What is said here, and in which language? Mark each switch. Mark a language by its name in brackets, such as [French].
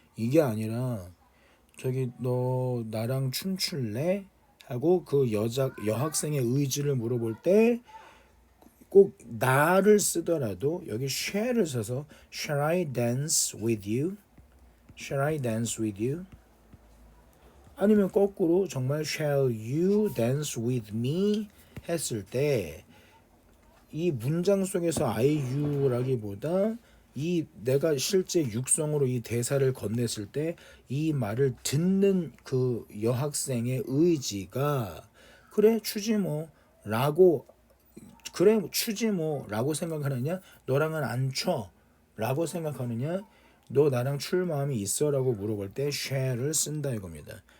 [Korean] 이게 아니라 저기 너 나랑 춤출래? 하고 그 여학생의 의지를 물어볼 때 꼭 나를 쓰더라도 여기 shall을 써서 [English] shall I dance with you? Shall I dance with you? [Korean] 아니면 거꾸로 정말 [English] shall you dance with me? [Korean] 했을 때 이 문장 속에서 I, you라기보다 이 내가 실제 육성으로 이 대사를 건넸을 때 이 말을 듣는 그 여학생의 의지가 그래 추지 뭐 라고 그래 추지 뭐 라고 생각하느냐 너랑은 안 쳐 라고 생각하느냐 너 나랑 출 마음이 있어 라고 물어볼 때 shall을 쓴다 이겁니다.